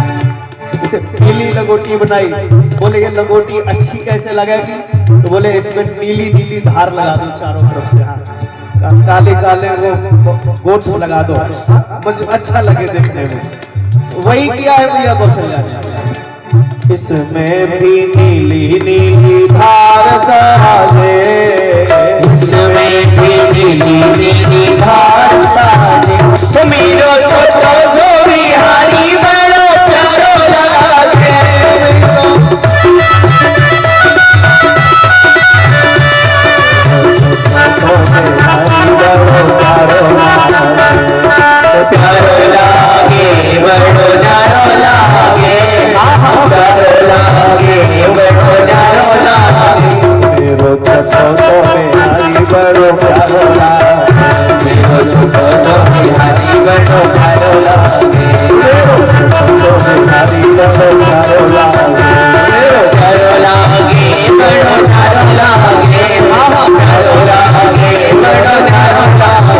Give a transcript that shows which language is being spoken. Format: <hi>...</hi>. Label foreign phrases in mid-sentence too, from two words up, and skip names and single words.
<hi>जैसे पीली लंगोटी बनाई, बोले ये लंगोटी अच्छी कैसे लगेगी, तो बोले इसमें नीली नीली धार लगा दो चारों तरफ से, हाँ काले काले वो गोट लगा दो, मुझे अच्छा लगे देखने में। वही किया है भैया कौशल्या ने, इसमें भी नीली नीली</hi> <bra>धार साजे, इसमें भी नीली नीली धार साजे। तो मेरो छोटो सो बिहारी बड़ो प्यारो लागे, प्यारो लागे बड़ो न्यारो लागे, प्यारो लागे बड़ो न्यारो लागे। मेरो छोटो सो बिहारी बड़ो प्यारो लागे, मेरो छोटो सो बिहारी बड़ो प्यारो लागे, मेरो छोटो सो बिहारी बड़ो प्यारो लागे, प्यारो लागे बड़ो न्यारो लागे, प्यारो लागे बड़ो न्यारो लागे।</bra>